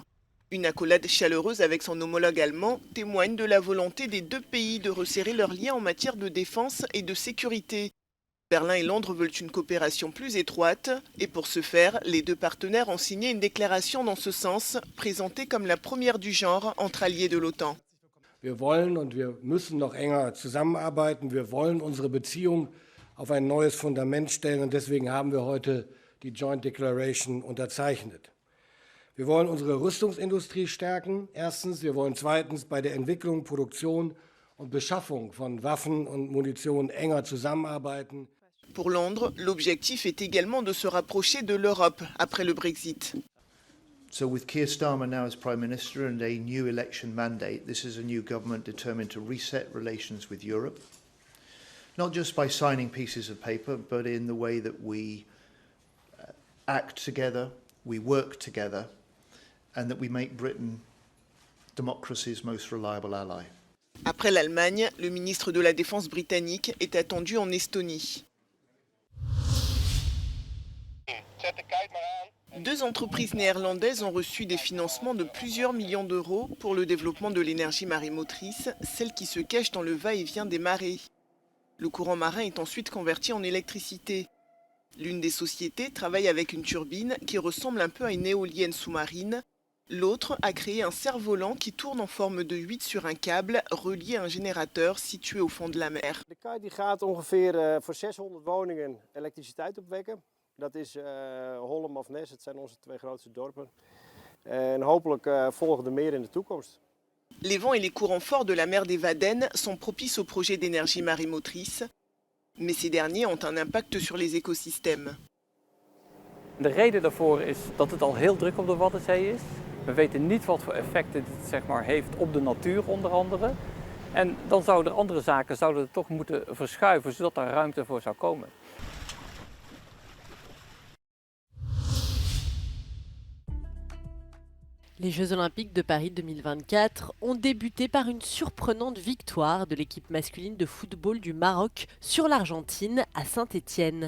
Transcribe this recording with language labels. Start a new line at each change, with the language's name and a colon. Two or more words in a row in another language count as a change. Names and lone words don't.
French: Une accolade chaleureuse avec son homologue allemand témoigne de la volonté des deux pays de resserrer leurs liens en matière de défense et de sécurité. Berlin et Londres veulent une coopération plus étroite et pour ce faire, les deux partenaires ont signé une déclaration dans ce sens, présentée comme la première du genre entre alliés de l'OTAN.
German: Wir wollen und wir müssen noch enger zusammenarbeiten. Wir wollen unsere Beziehung auf ein neues Fundament stellen und deswegen haben wir heute die
English: Joint Declaration
German: unterzeichnet. Wir wollen unsere Rüstungsindustrie stärken. Erstens, wir wollen zweitens bei der Entwicklung, Produktion und Beschaffung von Waffen und Munition enger zusammenarbeiten.
French: Pour Londres, l'objectif est également de se rapprocher de l'Europe après le Brexit.
English: So with Keir Starmer now as Prime Minister and a new election mandate, this is a new government determined to reset relations with Europe. Not just by signing pieces of paper, but in the way that we act together, we work together, and that we make Britain democracy's most reliable ally.
French: Après l'Allemagne, le ministre de la Défense britannique est attendu en Estonie. Deux entreprises néerlandaises ont reçu des financements de plusieurs millions d'euros pour le développement de l'énergie marémotrice, celle qui se cache dans le va-et-vient des marées. Le courant marin est ensuite converti en électricité. L'une des sociétés travaille avec une turbine qui ressemble un peu à une éolienne sous-marine. L'autre a créé un cerf-volant qui tourne en forme de 8 sur un câble relié à un générateur situé au fond de la mer.
Dutch: De kite die gaat ongeveer voor 600 woningen elektriciteit opwekken. Dat is Hollem of Nes, het zijn onze twee grootste dorpen. En hopelijk volgen er meer in de toekomst.
French: Les vents et les courants forts de la mer des Wadden sont propices aux projets d'énergie marémotrice, mais ces derniers ont un impact sur les écosystèmes.
Dutch: De reden daarvoor is dat het al heel druk op de Waddenzee is. We weten niet wat voor effecten dit heeft op de natuur onder andere. En dan zouden andere zaken toch moeten verschuiven, zodat er ruimte voor zou komen.
French: Les Jeux Olympiques de Paris 2024 ont débuté par une surprenante victoire de l'équipe masculine de football du Maroc sur l'Argentine à Saint-Étienne.